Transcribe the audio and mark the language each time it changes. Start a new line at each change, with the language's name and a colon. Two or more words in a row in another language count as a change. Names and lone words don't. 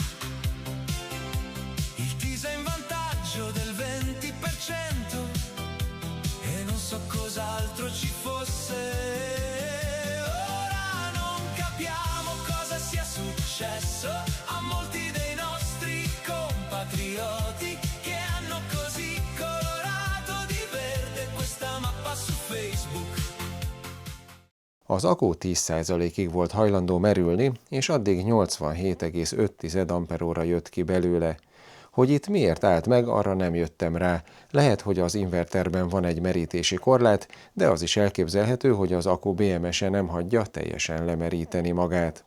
Italian: Il teaser in vantaggio del 20% e non so cos'altro ci fosse. Ora non capiamo cosa sia successo a molti dei nostri compatrioti che hanno così colorato di verde questa mappa su Facebook.
Hungarian: Az akku 10%-ig volt hajlandó merülni, és addig 87,5 Ah jött ki belőle. Hogy itt miért állt meg, arra nem jöttem rá. Lehet, hogy az inverterben van egy merítési korlát, de az is elképzelhető, hogy az akku BMS-e nem hagyja teljesen lemeríteni magát.